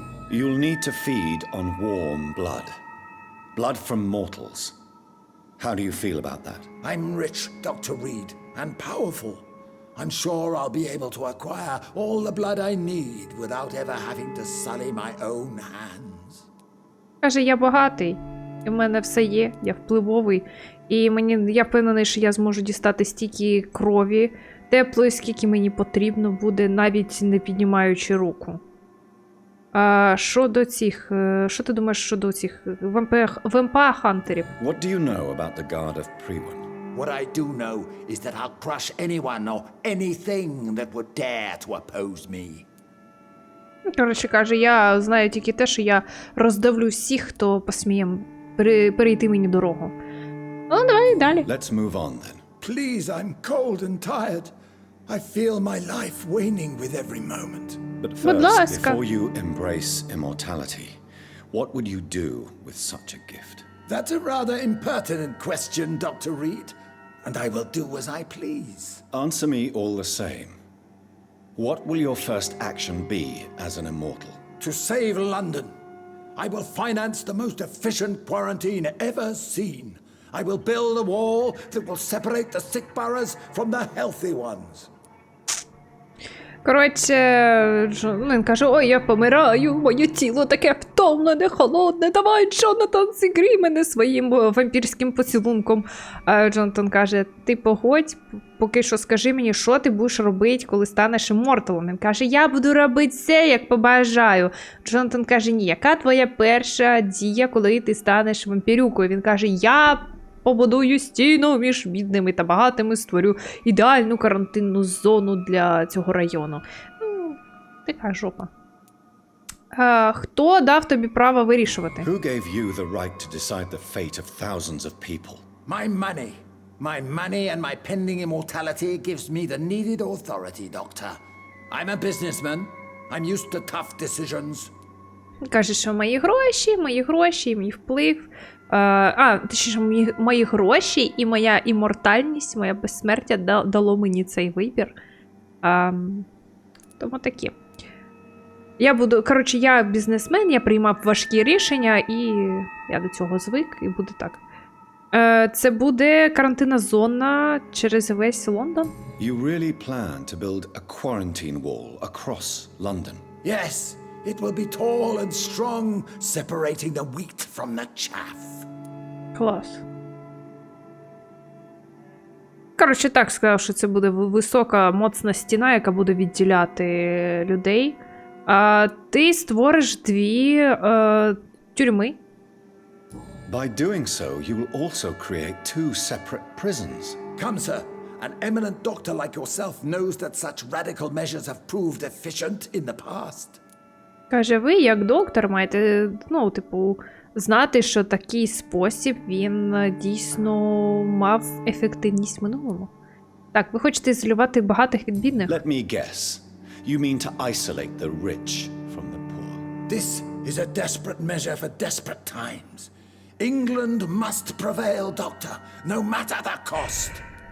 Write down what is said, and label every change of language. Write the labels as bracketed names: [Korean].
[English] You'll need to feed on warm blood. Blood from mortals. How do you feel about that? I'm rich, Dr. Reed, and powerful. I'm sure I'll be able to acquire all the blood I need without ever having to sully my own hands. [Ukrainian] Каже, я багатий, і в мене все є, я впливовий, і я впевнений, що я зможу дістати стільки крові теплої, скільки мені потрібно буде, навіть не піднімаючи руку. Що ти думаєш щодо цих вампа-хантерів? [English] What do you know about the Guard of Priwen? What I do know is that I'll crush anyone or anything that would dare to oppose me. [Ukrainian] Коротше, каже, я знаю тільки те, що я роздавлю всіх, хто посміє перейти мені дорогу. Ну, давай далі. [English] Let's move on then. Please, I'm cold and tired. I feel my life waning with every moment. But [Ukrainian] Будь ласка. [English] before you embrace immortality, what would you do with such a gift? That's a rather impertinent question, Dr. Reed, and I will do as I please. Answer me all the same. What will your first action be as an immortal? To save London, I will finance the most efficient quarantine ever seen. I will build a wall that will separate the sick boroughs from the healthy ones. [Ukrainian] Коротше, він каже, ой, я помираю, моє тіло таке втомлене, холодне, давай, Джонатан, зігрій мене своїм вампірським поцілунком. А Джонатан каже, ти погодь, поки що скажи мені, що ти будеш робити, коли станеш імморталом. Він каже, я буду робити все, як побажаю. Джонатан каже, ні, яка твоя перша дія, коли ти станеш вампірюкою? Він каже, я побудую стіну між бідними та багатими, створю ідеальну карантинну зону для цього району. Ну, така жопа. Хто дав тобі право вирішувати? [English] Who gave you the right to decide the fate of thousands of people? My money. My money and my pending immortality gives me the needed authority, Doctor. I'm a businessman. I'm used to tough decisions. [Ukrainian] Каже, що мої гроші, мій вплив. Точніше, мої гроші і моя імортальність, моє безсмертя дало мені цей вибір. Тому такі. Я бізнесмен, я приймав важкі рішення, і я до цього звик, і буде так. Це буде карантинна зона через весь Лондон. [English] You really plan to build a quarantine wall across London? Yes, it will be tall and strong, separating the wheat from the chaff. [Ukrainian] Клас. Коротше, так сказав, що це буде висока, моцна стіна, яка буде відділяти людей. Ти створиш 2 тюрми. [English] By doing so, you will also create 2 separate prisons. Come, sir. An eminent doctor like yourself knows that such radical measures have proved efficient in the past. [Ukrainian] Каже, ви, як доктор, маєте, знати, що такий спосіб, він дійсно мав ефективність в минулому. Так, ви хочете ізолювати багатих від бідних? [English] Let me guess. You mean to isolate the rich from the poor. This is a desperate measure for desperate times. England must prevail, doctor, no matter the cost.